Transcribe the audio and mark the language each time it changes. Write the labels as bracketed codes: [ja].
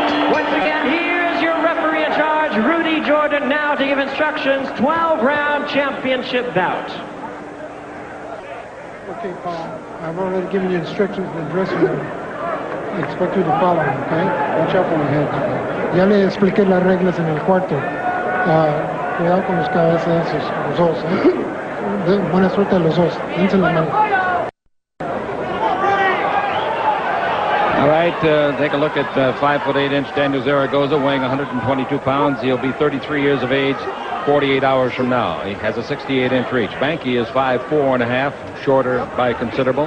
[en] Once again, here's your referee in charge, Rudy Jordan, now to give instructions, 12-round championship bout. Okay, Paul, I've already given you instructions in the dressing room. I expect you to follow, okay? Watch out for my head. [es] Ya le expliqué las reglas en el cuarto. Cuidado con los cabezas, los dos, ¿eh? Buena suerte a los dos. Dense las manos. [en] All right, take a look at 5'8" Daniel Zaragoza, weighing 122 pounds. He'll be 33 years of age 48 hours from now. He has a 68-inch reach. Banke is 5'4½", shorter by considerable.